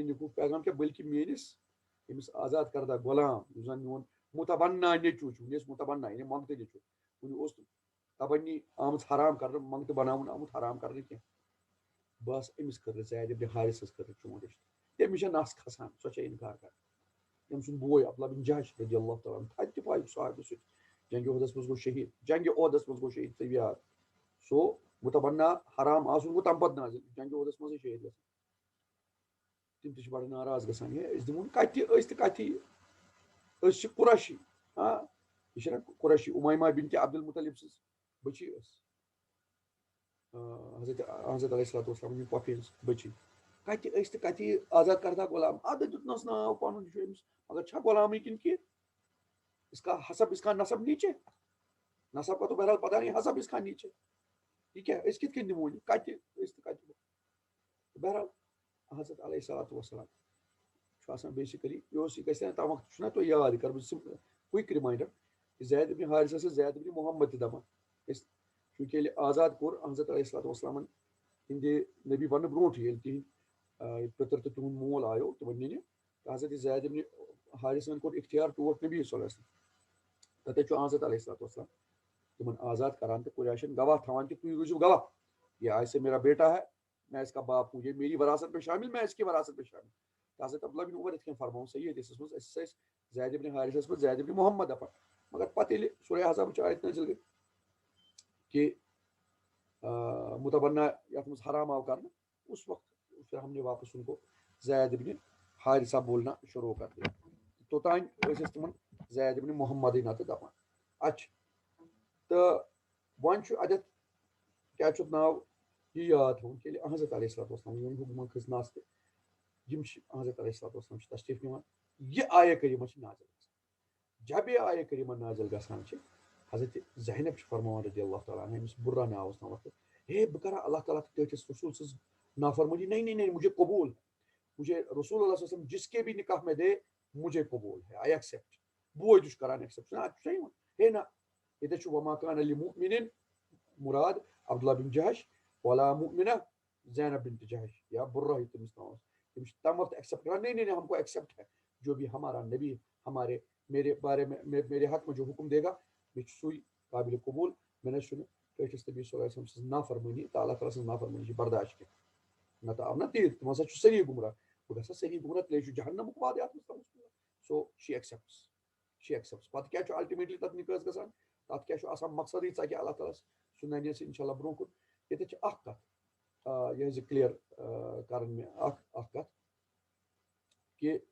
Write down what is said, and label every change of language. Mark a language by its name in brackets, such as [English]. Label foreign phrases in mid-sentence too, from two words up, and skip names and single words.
[Kashmiri] نِکُہُک پیغام کیٛاہ بٔلکہِ میٲنِس أمِس آزاد کردہ غلام یُس زن میون مُتبنا نیٚچوٗ چھُ وُنہِ ٲسۍ مُتبنا یعنی منٛگتہٕ نیٚچوٗ وُنہِ اوس تبنی آمٕژ حرام کرنہٕ منٛگتہٕ بناوُن آمُت حرام کرنہٕ کینٛہہ بہٕ آسہٕ أمِس خٲطرٕ زید ابن حارثس خٲطرٕ چون رِشتہٕ تٔمِس چھےٚ نس کھسان سۄ چھےٚ اِنکار کران أمۍ سُنٛد بوے عبداللہ بن جحش [Arabic] رضی اللہ تعالیٰ عنہ [Kashmiri] تھدِ پایُک صحابی سُہ جنگہِ عہدس منٛز گوٚو شہیٖد جنگہِ عہدس منٛز گوٚو شہیٖد تیار سو متبنہ حرام آسُن گوٚو تَمہِ پَتہٕ نازِل جنگہِ عہدس منٛزٕے شہیٖد گژھان تِم تہِ چھِ بڑٕ ناراض گژھان ہے أسۍ دِمون کَتہِ أسۍ تہِ کَتہِ أسۍ چھِ قُریشی یہِ چھِنہ قُریشی اُمایما بِنتِ عبدالمطلب سٕنٛز بٔچی ٲس حضرت [Arabic] علیہ الصلوۃ والسلام [Kashmiri] یِم پۄپھِ ہٕنٛز بٔچی کَتہِ أسۍ تہِ کَتہِ آزاد کردہ غلام اَدٕ دیُتنَس ناو پَنُن یہِ چھُ أمِس مگر چھا غلامی کِنہٕ کہِ [Urdu] اس کا حسب اس کا نسب نیچے نسب کا تو بہرحال پتہ نہیں حسب اس کا نیچے یہ کیا [Kashmiri] أسۍ کِتھ کٔنۍ دِمو یہِ کَتہِ أسۍ تہِ کَتہِ بہرحال حضرت [Arabic] علیہ الصلوۃ والسلام [Kashmiri] چھُ آسان بیسِکلی یہِ اوس یہِ گژھِ تَمہِ وقتہٕ چھُنہ تۄہہِ یاد یہِ کَرٕ بہٕ [English] quick reminder [Kashmiri] زید ابن حارثہ ٲسۍ زید ابن محمد تہِ دَپان أسۍ چوٗنٛکہِ ییٚلہِ آزاد کوٚر حضرت علیہ الصلوۃ والسلامن ہِنٛدِ نبی بننہٕ برونٛٹھٕے ییٚلہِ تِہنٛدۍ پِتٕر تہٕ تِہُنٛد مول آیو تِمن نِنہِ تہٕ حضرت زید ابن حارثہن کوٚر اختیار ٹوٹھ نبی [Arabic] صلی اللہ علیہ وسلم [Kashmiri] تَتٮ۪تھ چھُ حضرت [Arabic] علیہ الصلوۃ والسلام [Kashmiri] تِمن آزاد کران تہٕ قُریشن گواہ تھاوان کہ تُہۍ روٗزِو گواہ [Urdu] یہ آج سے میرا بیٹا ہے میں اس کا باپ ہوں یہ میری وراثت میں شامل میں اس کی وراثت میں شامل [Kashmiri] حضرت عبداللہ بن عمر یِتھ کٔنۍ فرماوُن صحیح حدیثس منٛز أسۍ ٲسۍ زید ابن حارثس منٛز زید ابن محمد دپان مگر پتہٕ ییٚلہِ سورہ حزابٕچ آیت نازل گٔے کہ متبنہ یَتھ منٛز حرام آو کرنہٕ [Urdu] اس وقت پھر ہم نے واپس ان کو زید ابن حارثہ بولنا شروع کر دیا [Kashmiri] توٚتانۍ ٲسۍ أسۍ تِمن زید ابن محمدٕے نتہٕ دپان اچھا تہٕ وۄنۍ چھُ اَتٮ۪تھ کیاہ چھُ ناو یہِ یاد تھاوُن کہ ییٚلہِ حضرت [Arabic] علیہ الصلوۃ والسلام [Kashmiri] یِم حُکمن کھٔژ نَس تہٕ یِم چھِ حضرت [Arabic] علیہ الصلوۃ والسلام [Kashmiri] چھِ تشریٖف نِوان یہِ آیہ کریٖمہ چھِ نازل گژھان جب یہ آیہ کریٖمہ نازل گژھان چھِ حضرت زینب چھِ فرماوان [Arabic] رضی اللہ تعالیٰ عنہ [Kashmiri] أمِس بُرہ ناو اوس ناو ہے بہٕ کرا اللہ تعالیٰ تہٕ تٔتھِس رسول سٕنٛز نافرمٲنی [Urdu] نہیں نہیں نہیں مجھے قبول مجھے رسول اللہ [Arabic] صلی اللہ علیہ وسلم [Urdu] جس کے بھی نکاح میں دے مجھے قبول ہے [English] I accept [Kashmiri] بوے تہِ چھُ کران ایکسپٹ اَتھ چھُ صحیح ہے نہ ییٚتٮ۪تھ چھُ [Arabic] وما کان لِمُؤمِنٍ [Kashmiri] مراد عبداللہ بن جہش [Arabic] ولا مؤمنہ [Kashmiri] زینب بنت جہش یا برہ تٔمِس ناو اوس تِم چھِ تَمہِ وقتہٕ ایکسپٹ کران [Urdu] نہیں نہیں نہیں ہم کو ایکسپٹ ہے جو بھی ہمارا نبی ہمارے میرے بارے میں میرے حق میں جو حکم [Kashmiri] دے گا مےٚ چھُ سُے قابل قبول مےٚ نہ چھُنہٕ ٹٲٹھِس نبی [Arabic] صلی اللہ علیہ وسلم [Kashmiri] سٕنٛز نافرمٲنی تہٕ اللہ تعالیٰ سٕنٛز نافرمٲنی چھِ برداشت کینٛہہ نتہٕ آو نہ تیٖژ تِم ہسا چھُ صحیح گمراہ بہٕ گژھا صحیح گمراہ تیٚلے چھُ جہنمُک وعدٕ اَتھ منٛز [English] so she accepts [Kashmiri] پتہٕ کیاہ چھُ الٹِمیٹلی تتھ نِکاحس گژھان تتھ کیاہ چھُ آسان مقصدٕے ژَکہِ اللہ تعالیٰ سُہ نَنہِ اَسہِ [Arabic] اِنشاء اللہ [Kashmiri] برونٛہہ کُن ییٚتٮ۪تھ چھِ اکھ کتھ یہِ حظ یہِ کٕلیر کرٕنۍ مےٚ اکھ کتھ کہِ